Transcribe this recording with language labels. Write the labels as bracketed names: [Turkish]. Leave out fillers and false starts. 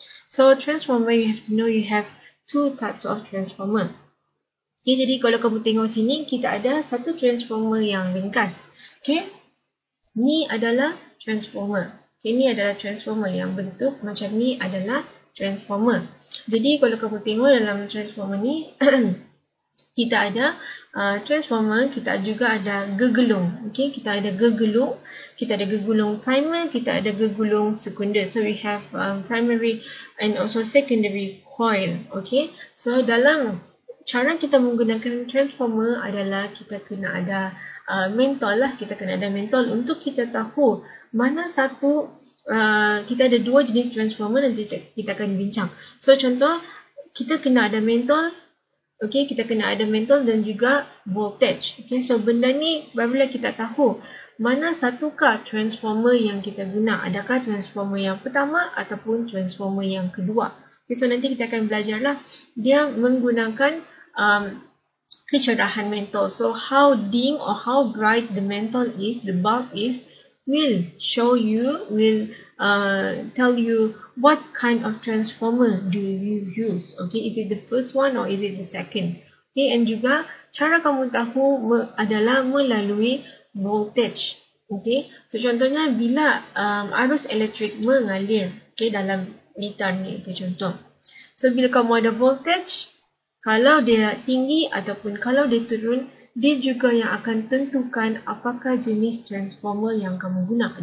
[English] So transformer, you have to know you have two types of transformer. [Malay] Okay, jadi kalau kamu tengok sini, kita ada satu transformer yang ringkas. Okay, ni adalah transformer. Okay, ni adalah transformer yang bentuk macam ni adalah transformer. Jadi kalau kamu tengok dalam transformer ni, kita ada transformer, kita juga ada gegulung. Okay, kita ada gegulung. Kita ada gegulung primer, kita ada gegulung sekunder. [English] So we have primary and also secondary coil. [Malay] Okay, so dalam cara kita menggunakan transformer adalah kita kena ada mentol lah. Kita kena ada mentol untuk kita tahu mana satu. Kita ada dua jenis transformer nanti kita akan bincang. So contoh, kita kena ada mentol. Okay, kita kena ada mentol dan juga voltage. Okay, so benda ni barulah kita tahu mana satukah transformer yang kita guna. Adakah transformer yang pertama ataupun transformer yang kedua. Okay, so nanti kita akan belajarlah. Dia menggunakan kecerahan mentol. [English] So how dim or how bright the [Malay] mentol [English] is, the bulb is, will show you, will tell you what kind of transformer do you use. Okay, is it the first one or is it the second? [Malay] Okay, and juga cara kamu tahu adalah melalui voltage. Okay, so contohnya bila arus elektrik mengalir, okay, dalam litar ni, okay, contoh. So bila kamu ada voltage, kalau dia tinggi ataupun kalau dia turun, dia juga yang akan tentukan apakah jenis transformer yang kamu guna.